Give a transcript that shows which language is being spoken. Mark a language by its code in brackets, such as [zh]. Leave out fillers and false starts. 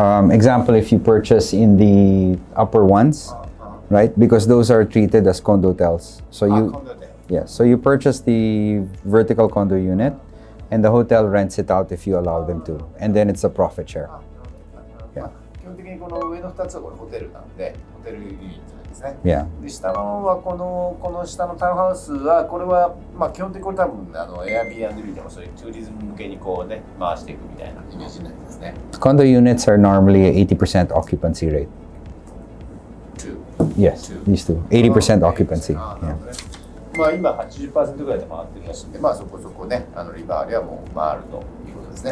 [en] Example, if you purchase in the upper ones, right? Because those are treated as condotels. So so you purchase the vertical condo unit, and the hotel rents it out if you allow them to, and then it's a profit share. Yeah. [ja] 基本的にこの上の2つはこれホテルなんで、ホテルユニットなんですね。 [en] Yeah. [ja] で下のはこの下のタウンハウスはこれは基本的にこれ多分Airbnb でもそういうツーリズム向けにこうね回していくみたいなイメージになりますね。 [en] Condo units are normally 80% occupancy rate. Yes, these two. 80% occupancy. Yeah. [ja] 今 80% ぐらいで回ってるらしいんで、そこそこねリバーではもう回るということですね。